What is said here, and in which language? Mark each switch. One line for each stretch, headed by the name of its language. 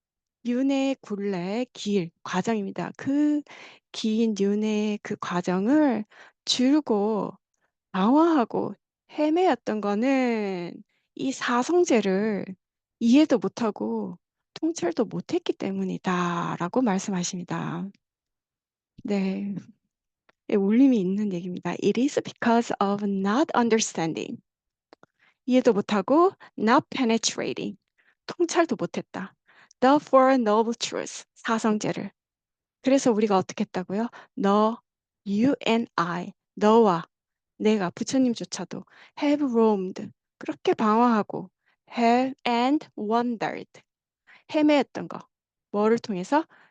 Korean: 윤회의 굴레, 길, 과정입니다. 그 긴 윤회의 그 과정을 줄고 방황하고 헤매였던 거는 이 사성제를 이해도 못하고 통찰도 못했기 때문이다라고 말씀하십니다. 네, 예, 울림이 있는 얘기입니다.
English: It is because of not understanding.
Korean: 이해도 못하고
English: not penetrating.
Korean: 통찰도 못했다.
English: The Four Noble Truths.
Korean: 사성제를. 그래서 우리가 어떻게 했다고요? 너,
English: you and I.
Korean: 너와 내가 부처님조차도
English: have roamed
Korean: 그렇게 방황하고
English: have and wandered
Korean: 헤매었던 거. 뭐를 통해서?